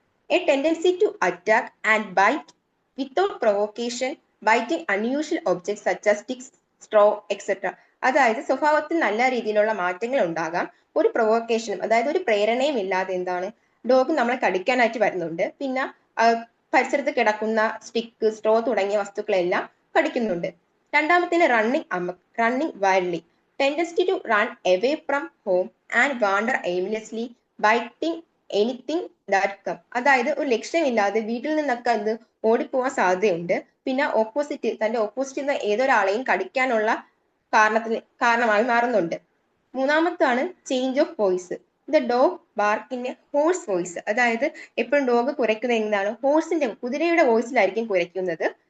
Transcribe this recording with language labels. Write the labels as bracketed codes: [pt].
[en] A tendency to attack and bite without provocation, biting unusual objects such as sticks, straw etcetera. [ml] അതായത് സ്വഭാവത്തിൽ നല്ല രീതിയിലുള്ള മാറ്റങ്ങൾ ഉണ്ടാകാം. ഒരു പ്രൊവോക്കേഷനും, അതായത് ഒരു പ്രേരണയും ഇല്ലാതെ ഡോഗ് നമ്മളെ കടിക്കാനായിട്ട് വരുന്നുണ്ട്. പിന്നെ പരിസരത്ത് കിടക്കുന്ന സ്റ്റിക്ക്, സ്ട്രോ തുടങ്ങിയ വസ്തുക്കളെല്ലാം കടിക്കുന്നുണ്ട്. രണ്ടാമത്തേന് [en] Running wildly, tendency to run away from home and wander aimlessly, biting anything that come. [ml] അതായത് ഒരു ലക്ഷ്യമില്ലാതെ വീട്ടിൽ നിന്നൊക്കെ ഓടിപ്പോവാൻ സാധ്യതയുണ്ട്. പിന്നെ തന്റെ ഓപ്പോസിറ്റ് ഏതൊരാളെയും കടിക്കാനുള്ള കാരണമായി മാറുന്നുണ്ട്. മൂന്നാമത്താണ് [en] Change of voice. The dog bark in a hoarse voice, [ml] അതായത് എപ്പോഴും ഡോഗ് കുരയ്ക്കുന്നത് കുതിരയുടെ വോയിസിലായിരിക്കും കുരയ്ക്കുന്നത്.